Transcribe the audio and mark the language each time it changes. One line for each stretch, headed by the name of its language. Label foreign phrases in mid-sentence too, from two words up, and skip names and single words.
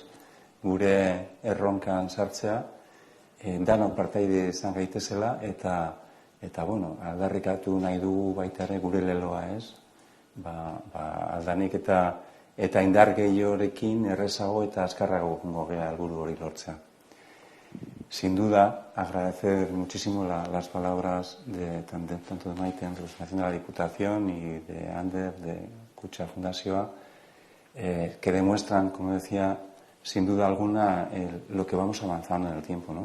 Basque: Gure erronkan sartzea, danok partaide izan gaitezela, eta aldarrikatu nahi dugu baita ere gure leloa, ez? Aldanik eta indar gehiorekin errezago eta azkarrago gongo gea helburu hori lortzea.
Spanish: Sin duda, agradecer muchísimo las palabras tanto de Maite en representación de la Diputación y de Ander, de Kutxa Fundazioa, que demuestran, como decía, sin duda alguna, lo que vamos avanzando en el tiempo, ¿no?